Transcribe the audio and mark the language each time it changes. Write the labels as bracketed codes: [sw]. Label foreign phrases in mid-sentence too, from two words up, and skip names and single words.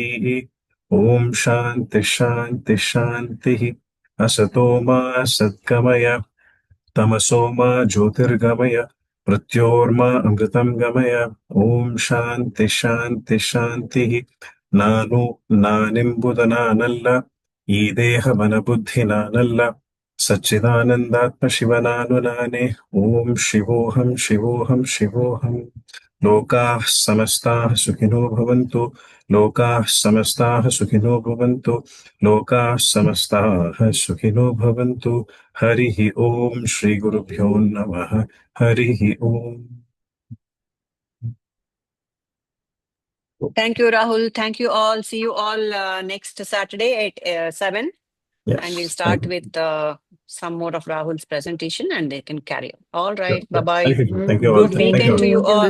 [sa] ॐ शान्तिः. असतो मा सद्गमय, तमसो मा ज्योतिर्गमय, मृत्योर्मा अमृतं गमय. ॐ शान्तिः. [kn] ನಾನು ನಾನಿಂಬುದನಾನಲ್ಲ, ಈ ದೇಹಮನಬುದ್ಧಿನಾನಲ್ಲ, ಸಚ್ಚಿದಾನಂದಾತ್ಮ ಶಿವನಾನುನಾನೆ. [sa] ಓಂ ಶಿವೋಹಂ. ಲೋಕಾಃ ಸಮಸ್ತಾಃ ಸುಖಿನೋ ಭವಂತು, ಲೋಕಾಃ ಸಮಸ್ತಾಃ ಸುಖಿನೋ ಭವಂತು, ಲೋಕಾಃ ಸಮಸ್ತಾಃ ಸುಖಿನೋ ಭವಂತು. ಹರಿ ಓಂ. ಶ್ರೀ ಗುರುಭ್ಯೋ ನಮಃ. ಹರಿ ಓಂ. [en] Thank you, Rahul. Thank you all. See you all next Saturday at 7. Yes. And we'll start with some more of Rahul's presentation and they can carry on. All right. Bye-bye. Thank you all. Good weekend to you all.